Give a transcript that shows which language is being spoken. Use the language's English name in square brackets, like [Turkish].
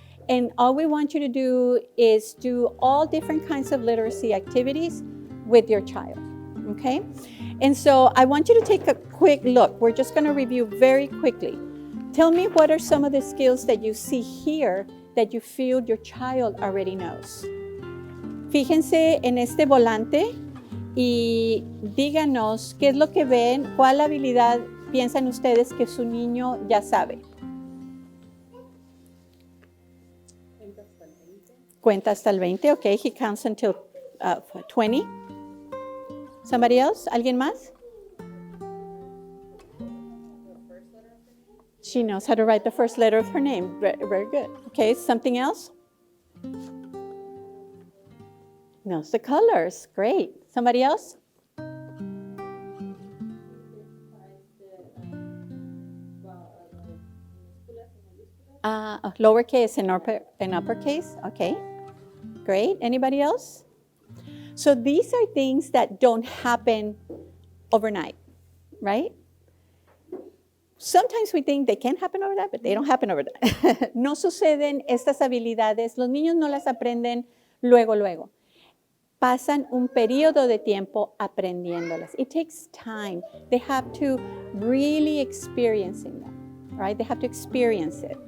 [English] And all we want you to do is do all different kinds of literacy activities with your child. Okay? And so I want you to take a quick look. We're just going to review very quickly. Tell me, what are some of the skills that you see here that you feel your child already knows? [Spanish] Fíjense en este volante y díganos qué es lo que ven, cuál habilidad piensan ustedes que su niño ya sabe. Cuenta hasta el 20. [English] Okay, he counts until 20. Somebody else? [Spanish] ¿Alguien más? [English] She knows how to write the first letter of her name. Very, very good. Okay, something else? Knows the colors. Great. Somebody else? Lowercase and uppercase. Okay, great. Anybody else? So these are things that don't happen overnight, right? Sometimes we think they can happen overnight, but they don't happen overnight. [Spanish] No suceden estas habilidades, los niños no las aprenden luego, luego. Pasan un periodo de tiempo aprendiéndolas. [English] It takes time. They have to really experiencing them, right? They have to experience it.